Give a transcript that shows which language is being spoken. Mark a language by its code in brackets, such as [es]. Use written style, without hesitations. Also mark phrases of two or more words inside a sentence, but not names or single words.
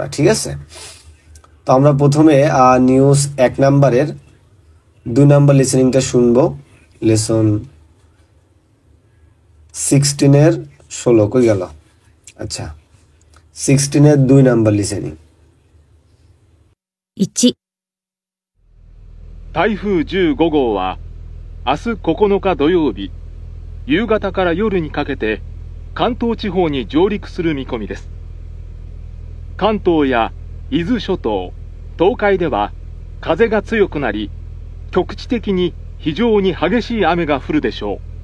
[bn] ঠিক আছে, তো আমরা প্রথমে নিউজ 1 নম্বরের 2 নম্বর লিসেনিংটা শুনবো। লেসন 16-এর 16 কই গেল, আচ্ছা 16-এর 2 নম্বর লিসেনিং। [ja] 1、台風15号は明日9日土曜日夕方から夜にかけて関東地方に上陸する見込みです。関東や伊豆諸島、東海では風が強くなり、局地的に非常に激しい雨が降るでしょう。